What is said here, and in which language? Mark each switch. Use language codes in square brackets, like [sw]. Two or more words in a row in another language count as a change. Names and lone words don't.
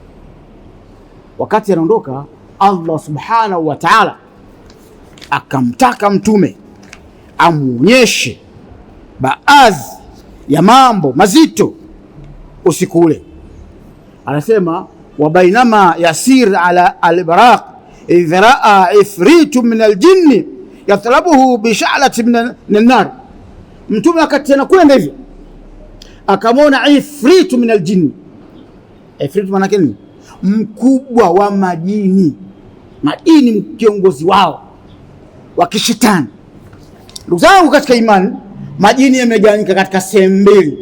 [sw] Wakati anaondoka, Allah [ar] سبحانه وتعالى [sw] akamtaka Mtume amuonyeshe baadhi ya mambo mazito usiku ule. [ar] Anasema وبينما يسير على البراق إذ رأى عفريت من الجن يطلبه بشعلة من النار. [sw] Mtume akati anakwenda hivi akamwona [ar] عفريت من الجن. [sw] Ifritu maana yake mkubwa wa majini, majini kiongozi wao wa kishetani. Ndugu zangu katika imani, majini yamegawanyika katika sehemu mbili.